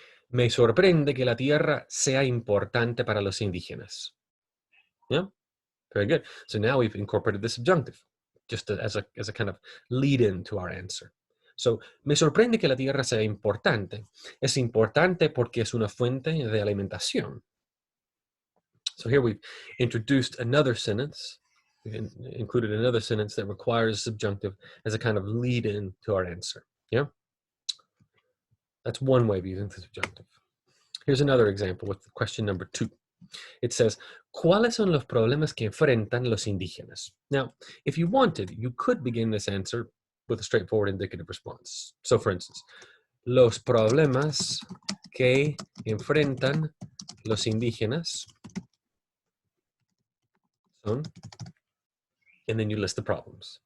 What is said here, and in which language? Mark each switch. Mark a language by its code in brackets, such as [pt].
[es] Me sorprende que la tierra sea importante para los indígenas. [en] Yeah, very good. So now we've incorporated the subjunctive, just as a kind of lead-in to our answer. [es] So, me sorprende que la tierra sea importante. Es importante porque es una fuente de alimentación. [en] So here we've introduced another sentence, included another sentence that requires subjunctive as a kind of lead-in to our answer. Yeah? That's one way of using the subjunctive. Here's another example with question number 2. It says, [es] ¿cuáles son los problemas que enfrentan los indígenas? [en] Now, if you wanted, you could begin this answer with a straightforward indicative response. So, for instance, [es] los problemas que enfrentan los indígenas son, [en] and then you list the problems.